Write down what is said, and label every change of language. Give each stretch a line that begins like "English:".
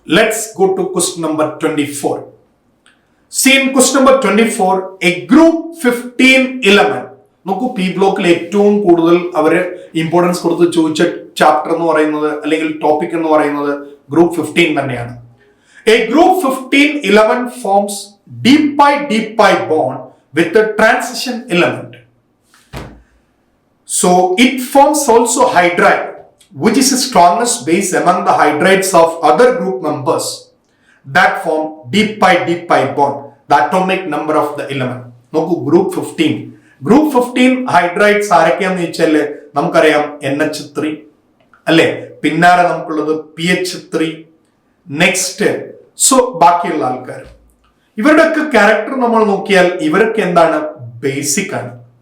English: Let's go to question number 24. See in question number 24, a group 15 element.
Malayalam: നോക്കൂ P ബ്ലോക്കിൽ ഏറ്റവും കൂടുതൽ അവര് ഇമ്പോർട്ടൻസ് കൊടുത്ത് ചോദിച്ച ചാപ്റ്റർ എന്ന് പറയുന്നത് അല്ലെങ്കിൽ ടോപ്പിക് എന്ന് പറയുന്നത് ഗ്രൂപ്പ് 15 തന്നെയാണ്.
English: A group 15 element forms deep pi bond with a transition element. So it forms also hydride, which is the strongest base among the hydrides of other group members that form deep pi bond, the atomic number of the element.
Malayalam: നോക്കൂ group 15 hydrides ആരൊക്കെയാന്ന് ചോദിച്ചാല് നമുക്കറിയാം NH3 അല്ലെ, പിന്നാലെ നമുക്കുള്ളത് PH3, next so ബാക്കിയുള്ള ആൾക്കാർ ഇവരുടെയൊക്കെ character നമ്മൾ നോക്കിയാൽ ഇവരൊക്കെ എന്താണ്, ബേസിക് ആണ്.